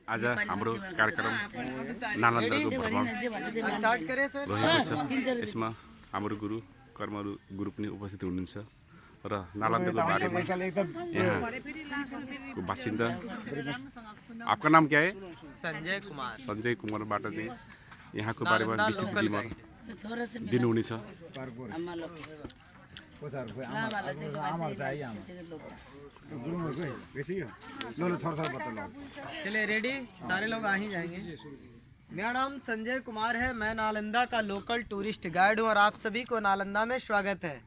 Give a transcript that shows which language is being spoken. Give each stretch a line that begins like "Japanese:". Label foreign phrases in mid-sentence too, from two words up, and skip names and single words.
Nepali: आज हाम्रो कार्यक्रम नालन्दाको भ्रमण
Hindi: स्टार्ट करें सर।
Nepali: रहेको छ। यसमा हाम्रो गुरु कर्महरू गुरु पनि उपस्थित हुनुहुन्छ र नालन्दाको बारेमा यहाँको बासिन्दा।
Hindi: आपका नाम क्या है? संजय कुमार।
Nepali: संजय कुमारबाट चाहिँ यहाँको बारेमा विस्तृत विवरण दिनुहुनेछ।
Hindi: चलिए रेडी, सारे लोग आ ही जाएंगे। मेरा नाम संजय कुमार है, मैं नालंदा का लोकल टूरिस्ट गाइड हूँ और आप सभी को नालंदा में स्वागत है।